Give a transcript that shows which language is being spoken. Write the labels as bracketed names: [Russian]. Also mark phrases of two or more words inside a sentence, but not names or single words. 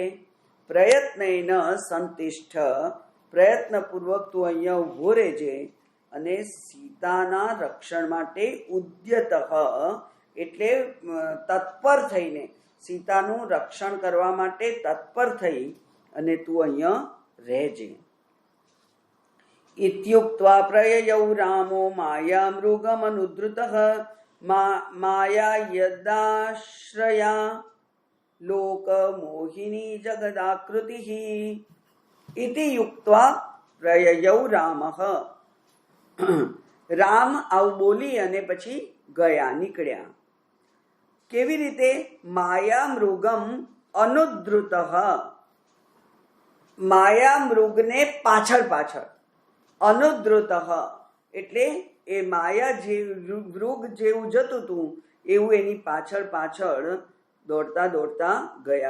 [Sanskrit] प्रयत्नेन संतिष्ठ, [Gujarati] પ્રયત્નપૂર્વક તું અહીંયા ઊભો રહેજે અને સીતાના રક્ષણ માટે ઉદ્યત એટલે તત્પર થઈને, સીતાનું રક્ષણ કરવા માટે તત્પર થઈ અને તું અહીંયા રહેજે. [Sanskrit] इत्युक्त्वा प्रययौ रामो मायामृगमनुद्रुतः माया यदाश्रया लोकमोहिनी जगदाकृतिः इति युक्त्वा प्रययौ રામઃ. [Gujarati] રામ આવું બોલી અને પછી ગયા, નીકળ્યા. કેવી રીતે? [Sanskrit] माया मृगम अनुद्रुत, [Gujarati] માયા મૃગને પાછળ પાછળ, અનુદ્રુત એટલે એ માયા જે મૃગ જેવું જતું હતું એવું એની પાછળ પાછળ દોડતા દોડતા ગયા.